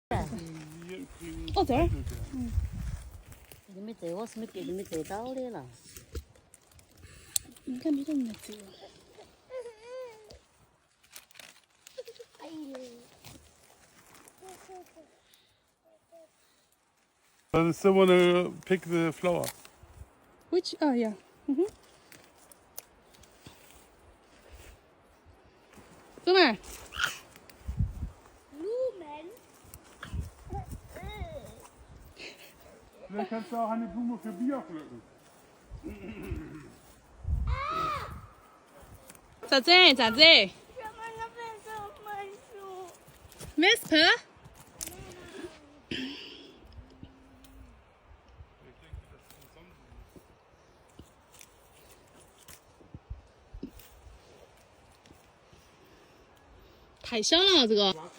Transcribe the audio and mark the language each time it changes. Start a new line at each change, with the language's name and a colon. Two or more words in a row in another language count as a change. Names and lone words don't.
Chinese: 哦，这儿。你没摘，我是没别的没摘到的了。你看没得人来摘。哎呦。
English: Someone to pick the flower. Which? Oh yeah.
Chinese: Mhm. 走嘛。
German: Vielleicht kannst du auch eine Blume für Bier pflücken.
Chinese: 咋子？咋子？Vesper？太小了，这个。